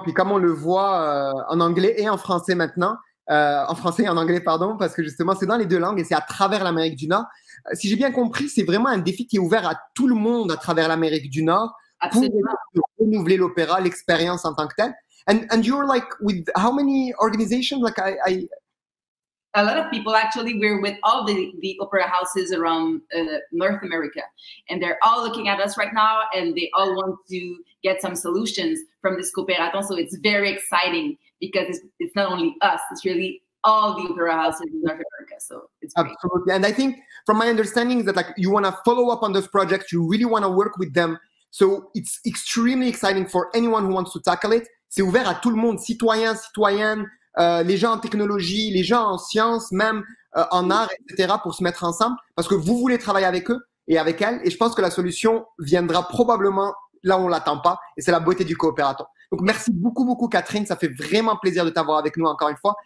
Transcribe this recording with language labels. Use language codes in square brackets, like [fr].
[fr] Puis, comme on le voit en anglais et en français maintenant, en français et en anglais, pardon, parce que justement, c'est dans les deux langues et c'est à travers l'Amérique du Nord. Si j'ai bien compris, c'est vraiment un défi qui est ouvert à tout le monde à travers l'Amérique du Nord. Absolument. Pour renouveler l'opéra, l'expérience en tant que telle. [en] And you're like with how many organizations? Like A lot of people, actually, we're with all the opera houses around North America. And they're all looking at us right now, and they all want to get some solutions from this Cooperathon. So it's very exciting because it's not only us, it's really all the opera houses in North America. So it's great. Absolutely. And I think from my understanding is that like you want to follow up on those projects, you really want to work with them. So it's extremely exciting for anyone who wants to tackle it. [fr] C'est ouvert à tout le monde, citoyens, citoyennes, les gens en technologie, les gens en sciences, même en art, etc., pour se mettre ensemble parce que vous voulez travailler avec eux et avec elles. Et je pense que la solution viendra probablement là où on l'attend pas. Et c'est la beauté du Cooperathon. Donc, merci beaucoup, beaucoup, Catherine. Ça fait vraiment plaisir de t'avoir avec nous encore une fois.